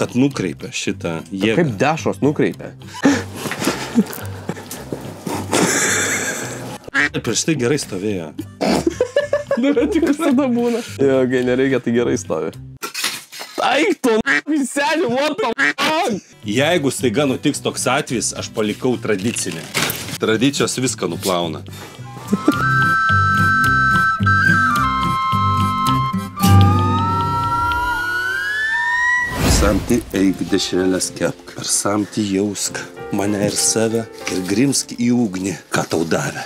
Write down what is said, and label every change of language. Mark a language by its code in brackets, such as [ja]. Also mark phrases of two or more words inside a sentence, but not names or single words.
[lt] Kad nukreipia šitą jėgą. Kaip dešros nukreipia? Prieš tai gerai stovėjo. Nu, bet tik visada būna. Jo, kai nereikia, tai gerai stovi. Taikto, viseli, [en] what the fuck? [lt] Jeigu staiga nutiks toks atvejis, aš palikau tradicinę. Tradicijos viską nuplauna. Samti eik dešrelės kepk, ir samti jausk mane ir save, ir grimsk į ugnį, ką tau davė.